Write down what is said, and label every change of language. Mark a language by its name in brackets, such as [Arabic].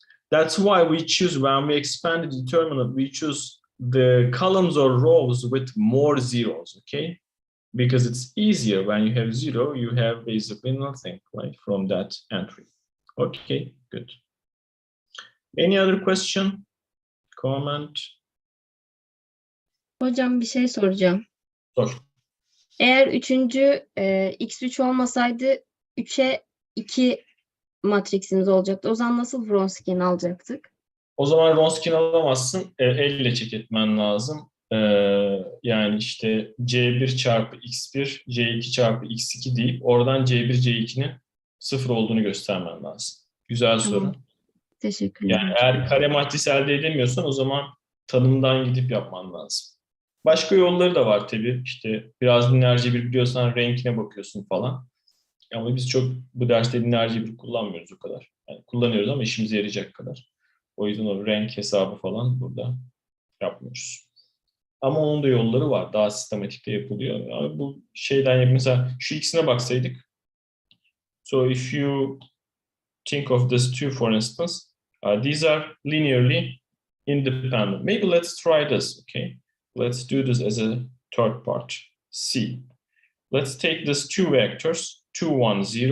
[English] That's why we choose, when we expand the determinant, we choose the columns or rows with more zeros, okay? Because it's easier when you have 0, you have basically nothing, right, from that entry. Okay, good. Any other question, comment? [Turkish] Hocam bir şey soracağım. Sor. Eğer üçüncü x3 olmasaydı 3'e 2 matriksimiz olacaktı. O zaman nasıl Wronskian alacaktık? O zaman Wronskian alamazsın. Elle check etmen lazım. Yani işte C1 çarpı X1, C2 çarpı X2 deyip oradan C1, C2'nin 0 olduğunu göstermen lazım. Güzel soru. Tamam. Teşekkürler. Yani eğer kare matrisi elde edemiyorsan o zaman tanımdan gidip yapman lazım. Başka yolları da var tabii. İşte biraz lineer cebir biliyorsan renkine bakıyorsun falan. Ama biz çok bu derste lineer cebir kullanmıyoruz o kadar. Yani kullanıyoruz ama işimize yarayacak kadar. O yüzden o renk hesabı falan burada yapmıyoruz. Ama onun da yolları var. Daha sistematik de yapılıyor. Yani bu şeyden mesela şu ikisine baksaydık. [English] So if you think of this two, for instance, these are linearly independent. Maybe let's try this, okay? Let's do this as a third part, C. Let's take this two vectors, 2, 1, 0.